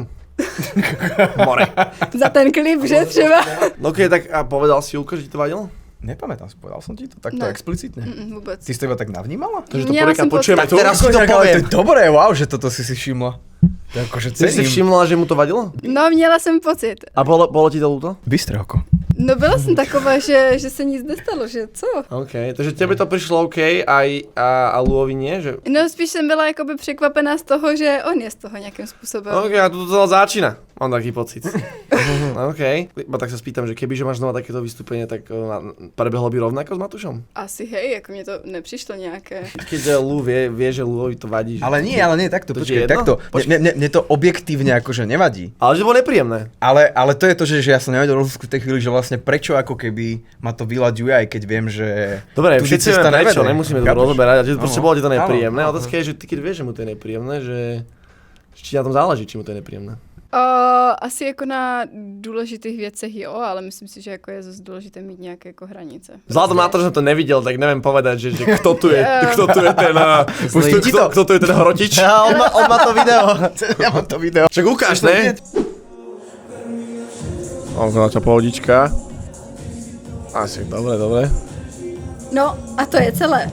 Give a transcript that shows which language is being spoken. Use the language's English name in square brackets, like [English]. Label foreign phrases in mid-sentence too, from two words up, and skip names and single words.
[Slovak] More. [Czech] Za ten klip, že třeba? [Slovak] OK, tak a povedal si Julka, že ti to vadilo? Nepamätám si, povedal som ti to takto [Czech] Ne. [Slovak] explicitne. Vôbec. Ty si to iba tak navnímala? Takže to [Czech] Měla [Slovak] prvýkrát som počujeme [Czech] pocit. [Slovak] tu. Teraz si to Ale to poviem. je dobré, wow, že toto si všimla. To je akože Ty si cením. všimla, že mu to vadilo? [Czech] No, měla jsem pocit. [Slovak] A bolo ti to ľúto? Bystré oko. [Czech] No byla jsem taková, že se nic nestalo, že co? [Slovak] OK, takže tebe to prišlo OK a Luovi nie? Že... [Czech] No spíš jsem byla jakoby překvapená z toho, že on je z toho nějakým způsobem. [Slovak] OK, a tu to začína. Mám taký pocit. OK. Iba tak sa spýtam, že kebyže máš znova takéto vystúpenie, tak prebehlo by rovnako s Matúšom? [Czech] Asi hej, jako mně to nepřišlo nějaké. [Slovak] Keď Lu vie, že Luovi to vadí. Že... Ale nie, takto, To ti je počkaj, jedno? takto. Mne to objektívne akože nevadí. Ale že to bolo nepríjemné. Ale to je to, že ja som nevedel rozlúsku v tej chvíli, že vlastne prečo ako keby ma to vyľaďuje, aj keď viem, že... Dobre, [Czech] tudy [Slovak] všetci [Czech] cesta [Slovak] vieme prečo, [Czech] nevede. [Slovak] nemusíme to Chápeš? rozoberať, a že proste Áno. bolo ti to nepríjemné. Áno, Otázka je, že ty keď vieš, že mu to je nepríjemné, že či na tom záleží, či mu to je nepríjemné. [Czech] Asi jako na důležitých věcech jo, ale myslím si, že jako je zase důležité mít nějaké jako hranice. [Slovak] Vzhľadom na to, že som to nevidel, tak neviem povedať, že kto tu je ten... Kto tu je ten hrotič? Ja, on má to video. Ja mám to video. Však ukáž, ne? Označa pohodička. Asi, dobre. No a to je celé.